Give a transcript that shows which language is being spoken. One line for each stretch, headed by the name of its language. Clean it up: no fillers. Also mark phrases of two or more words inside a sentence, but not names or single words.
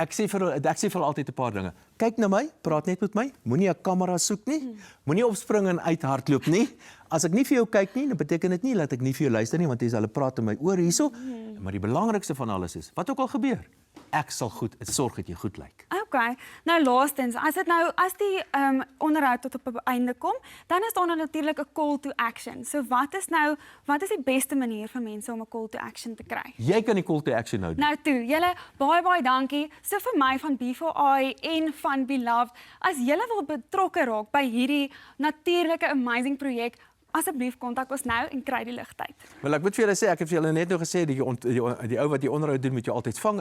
Afrikaans: Ek sê vir hulle altyd 'n paar dinge. Kyk na my, praat net met my, moenie 'n kamera soek nie, moenie opspring en uithardloop nie. As ek nie vir jou kyk nie, dan beteken dit nie dat ek nie vir jou luister nie, want jy sal hulle praat in my oor hierso. Maar die belangrikste van alles is, wat ook al gebeur, ek sal sorg dat jy goed lyk. Okay, nou laastens, as die onderhoud tot op 'n einde kom, dan is daar nou natuurlik 'n
English: call to action.
Afrikaans: So wat is die beste manier vir mense om 'n
English: call to action
Afrikaans: te kry? Jy kan die
English: call to action
Afrikaans: nou doen. Nou toe, julle baie dankie. So vir my van B4I en van Beloved, as julle wil betrokke raak by hierdie natuurlike amazing projek, asseblief kontak ons nou en kry die ligtyd. Wel ek moet vir julle sê, ek het vir julle net nou gesê die ou wat die onderhoud doen met jou altyd vang.